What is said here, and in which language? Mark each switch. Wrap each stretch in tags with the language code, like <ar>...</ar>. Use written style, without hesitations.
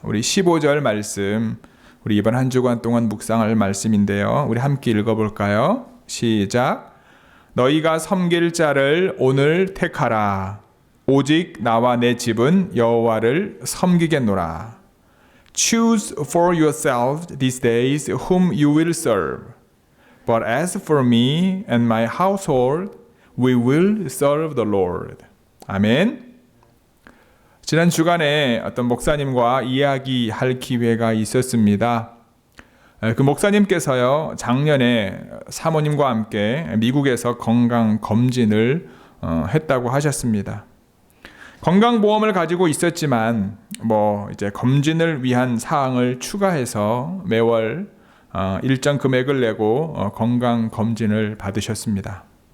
<ko>우리 15절 말씀, 우리 이번 한 주간 동안 묵상할 말씀인데요. 우리 함께 읽어볼까요? 시작. 너희가 섬길 자를 오늘 택하라. 오직 나와 내 집은 여호와를 섬기겠노라.</ko> <en>Choose for yourselves these days whom you will serve. But as for me and my household, we will serve the Lord.</en> <ko>아멘. 지난 주간에 어떤 목사님과 이야기할 기회가 있었습니다. 그 목사님께서요, 작년에 사모님과 함께 미국에서 건강 검진을 했다고 하셨습니다. 건강보험을 가지고 있었지만 이제 검진을 위한 사항을 추가해서 매월 일정 금액을 내고 건강검진을 받으셨습니다.</ko>